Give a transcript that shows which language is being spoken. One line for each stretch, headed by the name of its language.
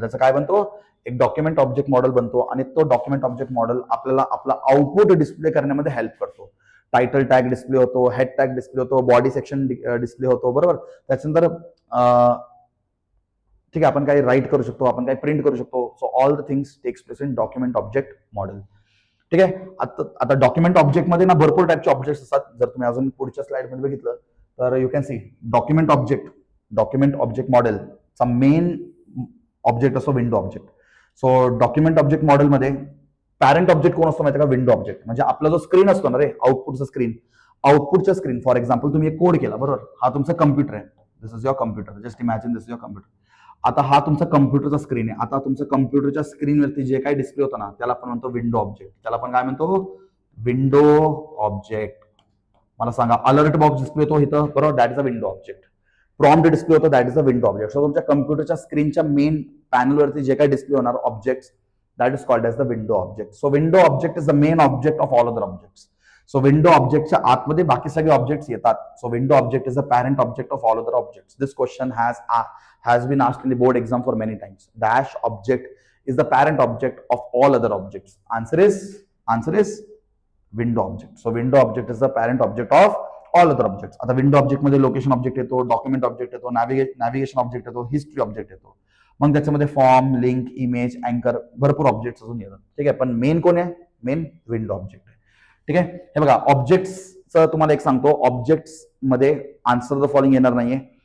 Marathi: त्याचं काय बनतो, एक डॉक्युमेंट ऑब्जेक्ट मॉडेल बनतो आणि तो डॉक्युमेंट ऑब्जेक्ट मॉडेल आपल्याला आपला आउटपुट डिस्प्ले करण्यामध्ये हेल्प करतो. टायटल टॅग डिस्प्ले होतो, हेड टॅग डिस्प्ले होतो, बॉडी सेक्शन डिस्प्ले होतो, बरोबर. त्याच्यानंतर ठीक आहे, आपण काही राईट करू शकतो, आपण काही प्रिंट करू शकतो.
English: So all the things takes place in document object model.
Marathi: ठीक आहे. आता डॉक्युमेंट ऑब्जेक्टमध्ये ना भरपूर टाईपचे ऑब्जेक्ट्स असतात. जर तुम्ही अजून पुढच्या स्लाइडमध्ये बघितलं तर
English: you can see
Marathi: document object मॉडेलचा मेन ऑब्जेक्ट असतो window object. So document object मॉडेलमध्ये पॅरेंट ऑब्जेक्ट कोण असतो माहिती का, विंडो ऑब्जेक्ट. म्हणजे आपला जो स्क्रीन असतो ना रे, आउटपुटचा स्क्रीन
English: for example
Marathi: तुम्ही एक कोड केला, बरोबर. हा तुमचा कम्प्युटर आहे,
English: This is your computer, just imagine this is your computer.
Marathi: आता हा तुमचा कम्प्युटरचा स्क्रीन आहे. आता तुमच्या कम्प्युटरच्या स्क्रीनवरती जे काही डिस्प्ले होतं ना, त्याला आपण म्हणतो विंडो ऑब्जेक्ट. त्याला आपण काय म्हणतो, विंडो ऑब्जेक्ट. मला सांगा, अलर्ट बॉक्स डिस्प्ले होतो इथं, बरोबर,
English: That is a window object.
Marathi: Prompt display होतो, that is a window object. So तुमच्या कम्प्युटरच्या स्क्रीनच्या मेन पॅनलवरती जे काही डिस्प्ले होणार objects,
English: That is called as the window object.
Marathi: So window object is the main object of all other objects. So window ऑब्जेक्टच्या आतमध्ये बाकी सगळे ऑब्जेक्ट्स येतात.
English: So window object is the parent object of all other objects. This question has been asked in the board exam for many times. Dash object is the parent object of all other objects. Answer is window object. So window object is the parent object of all other objects.
Marathi: आता window object मध्ये location object येतो, document object येतो, navigation object येतो, history object येतो. मग त्याच्यामध्ये form, link, image, अँकर, भरपूर ऑब्जेक्ट्स अजून येतात. ठीक आहे, पण मेन कोण आहे, मेन विंडो ऑब्जेक्ट आहे. ठीक आहे. हे बघा, ऑब्जेक्ट्सचं तुम्हाला एक सांगतो, ऑब्जेक्ट्स मध्ये आन्सर द फॉलोइंग येणार नाहीये.